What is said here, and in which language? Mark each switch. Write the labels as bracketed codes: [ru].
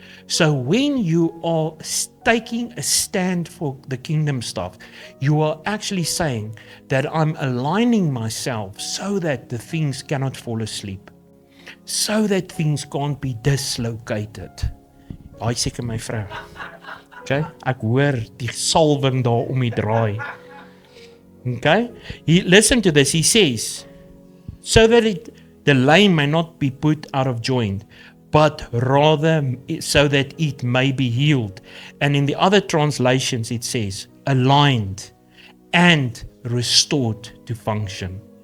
[en] So when you are taking a stand for the kingdom stuff, you are actually saying that I'm aligning myself so that the things cannot fall asleep. So that things can't be dislocated. [af] Hy seker my vrou. Okay? Ek hoor die salwing daar om die draai. [en] Okay? Listen to this. He says, so that the lame may not be put out of joint, but rather so that it may be healed. And in the other translations it says, aligned and restored to function.